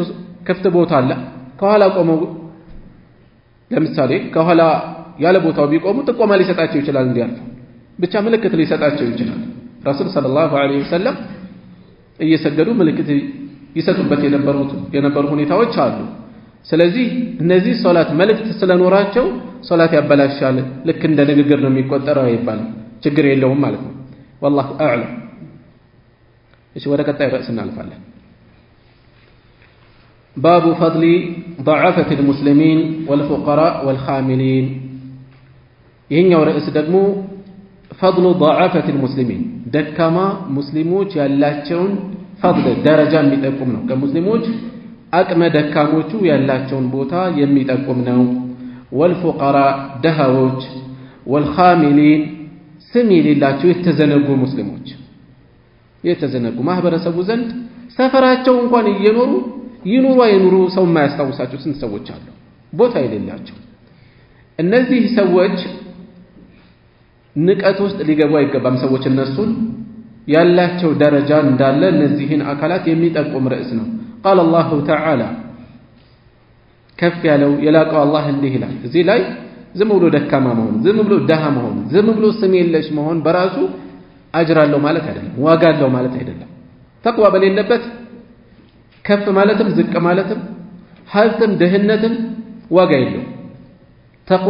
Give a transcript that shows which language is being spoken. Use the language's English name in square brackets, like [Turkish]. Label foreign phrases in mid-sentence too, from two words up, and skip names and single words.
[Amharic] ክፍት ቦታ አለ፣ ከኋላ ቆመው ለምሳሌ ከኋላ ያለ ቦታው ቢቆሙ ጥቆማ ሊሰጣቸው ይችላል፣ እንዲያልፉ ብቻ ምልክት ሊሰጣቸው ይችላል። [Arabic] رسول صلى الله عليه وسلم [Amharic] እየሰገዱ ምልክት ይሰጡበት የነበሩ ሁኔታዎች አሉ። ስለዚህ እነዚህ ሶላት መልእክት ስለኖራቸው ሶላት ያበላሻል፣ ልክ እንደ ንግግር ነው የሚቆጠረው አይባልም፣ ችግር የለውም ማለት ነው። [Arabic] والله اعلم። [Amharic] እሺ ወደ ቀጣይ ርዕስ እናልፋለን። [Arabic] باب فضل ضعفة المسلمين والفقراء والخاملين። [Amharic] ይሄኛው ርዕስ ደግሞ [Arabic] فضل ضعفة المسلمين [Amharic] ደካማ ሙስሊሞች ያላቸውን ፈضል ደረጃ የሚጠቁም ነው። ከሙስሊሞች አቅመ ደካሞቹ ያላቸውን ቦታ የሚጠቁም ነው። والفقراء ደሃዎች والخاملين ስም የሌላቸው የተዘነጉ ሙስሊሞች፣ የተዘነጉ ማህበረሰቡ ዘንድ ሰፈራቸው እንኳን እየኖሩ ይኑሩ አይኑሩ ሰው የማያስታውሳቸው ስንት ሰዎች አሉ፣ ቦታ የሌላቸው። እነዚህ ሰዎች ንቀት ውስጥ ሊገቡ አይገባም። ሰዎች እነሱን ያላቸው ደረጃ እንዳለ እነዚህን አካላት የሚጠቁም ርዕስ ነው። [Arabic] قال الله تعالى [Amharic] ከፍ ያለው የላቀው አላህ እንዲህ ይላል። እዚህ ላይ ዝም ብሎ ደካማ መሆን፣ ዝም ብሎ ደሃ መሆን፣ ዝም ብሎ ስም የለሽ መሆን በራሱ አጅር አለው ማለት አይደለም፣ ዋጋ አለው ማለት አይደለም። ተቅዋ በሌለበት ከፍ ማለትም ዝቅ ማለትም ሀብትም ድህነትም ዋጋ የለው፣ ተቅዋ